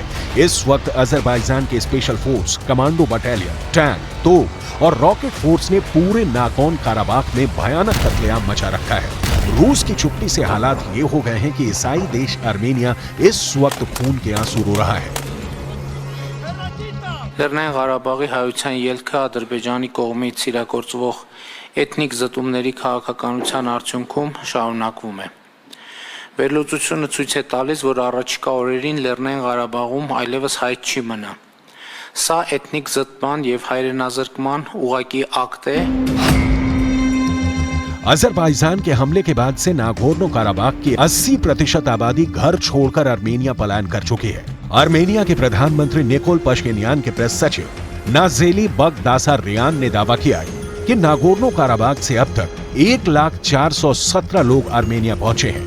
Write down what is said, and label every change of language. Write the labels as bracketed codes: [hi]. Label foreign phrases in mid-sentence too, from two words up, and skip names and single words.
[hi] इस वक्त अजरबैजान के स्पेशल फोर्स, कमांडो बटालियन, टैंक, तोप और रॉकेट फोर्स ने पूरे नागोर्नो काराबाख में भयानक कत्लेआम मचा रखा है। रूस की चुप्पी से हालात ये हो गए हैं कि ईसाई देश आर्मेनिया इस वक्त खून के आंसू रो रहा है। [hy] Լեռնային Ղարաբաղի հայության ելքը Ադրբեջանի կողմից իրագործվող էթնիկ զտումների քաղաքականության արդյունքում շարունակվում է։ Վերլուծությունը ցույց է տալիս, որ առաջիկա օրերին Լեռնային Ղարաբաղում այլևս հայտ չի մնա։ Սա էթնիկ զտման եւ հայրենազրկման ուղղակի ակտ է։ [hi] अजरबैजान के हमले के बाद से नागोर्नो काराबाख की 80% आबादी घर छोड़कर अर्मेनिया पलायन कर चुकी है। अर्मेनिया के प्रधानमंत्री निकोल पश्किन्यान के प्रेस सचिव नाजेली बगदासार्यान ने दावा किया है कि नागोर्नो काराबाख से अब तक 1,417 लोग अर्मेनिया पहुंचे हैं।